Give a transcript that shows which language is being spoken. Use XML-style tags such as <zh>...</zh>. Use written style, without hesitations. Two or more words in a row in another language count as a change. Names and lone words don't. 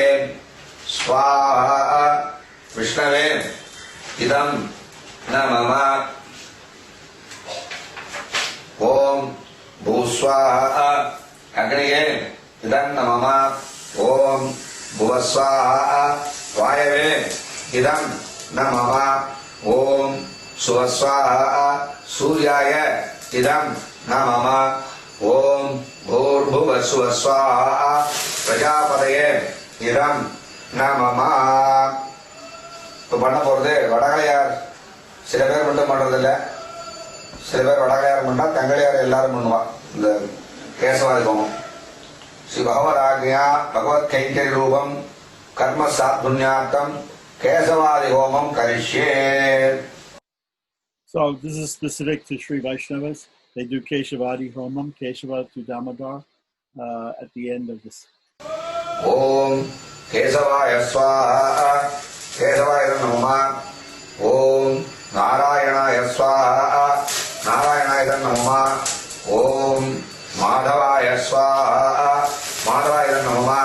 <sa>स्वाहा विष्णवे इदं न मम ओम् भूःस्वाहा अग्नये इदं न मम ओम् भुवःस्वाहा वायवे इदं न मम ॐ सुवस्वाहा सूर्याय इदं न मम ॐ भूर्भुवस्वस्वाहा प्रजापतये इदं न मम</sa> <ta>இப்போ பண்ண போகிறது வடகலையார் சில பேர் மட்டும் பண்ணுறதில்ல சில பேர் வடகலையார் பண்ணால் தங்களையார் எல்லாரும் பண்ணுவா இந்த கேசவாதி ஹோமம்</ta> <sa>श्री भगवदाज्ञया भगवत् कैङ्कर्य रूपं कर्म सत्पुण्यार्थं केशवादि होमं करिष्ये.</sa> <en>So this is specific to Sri Vaishnavas. They do Keshavadi Homam, Keshava to Damodar at the end of this.</en> <sa>ओम् केशवाय स्वाहा केशवाय नमः. ओम् नारायण स्वाहा नारायण नमः. ओम् माधवाय स्वाहा माधवाय नमः.</sa>